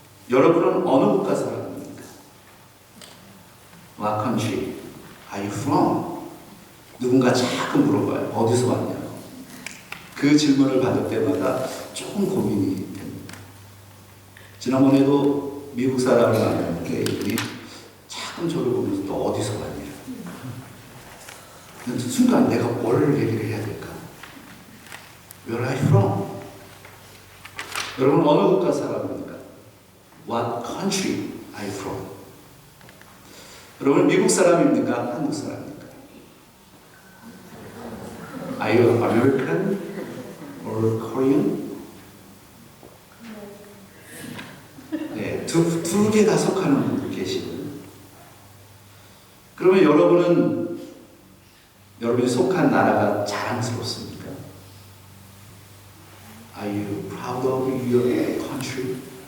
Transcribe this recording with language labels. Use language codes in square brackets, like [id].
[ko] 여러분은 어느 국가 사람입니까? [en] What country are you from? [ko] 누군가 자꾸 물어봐요. 어디서 왔냐고. 그 질문을 받을 때마다 조금 고민이 됩니다. 지난번에도 미국 사람을 만났는데 이분이 자꾸 저를 보면서 또 어디서 왔냐. 순간 내가 뭘 얘기를 해야 될까? [en] Where are you from? [ko] 여러분 어느 국가 사람입니까? [en] What country are you from? [ko] 여러분 미국 사람입니까? 한국 사람입니까? [en] Are you American or Korean? [ko] 네, 두 개 다 속하는 분들 계시거든요. 그러면 여러분이 속한 나라가 자랑스럽습니까? [en] Are you proud of your country?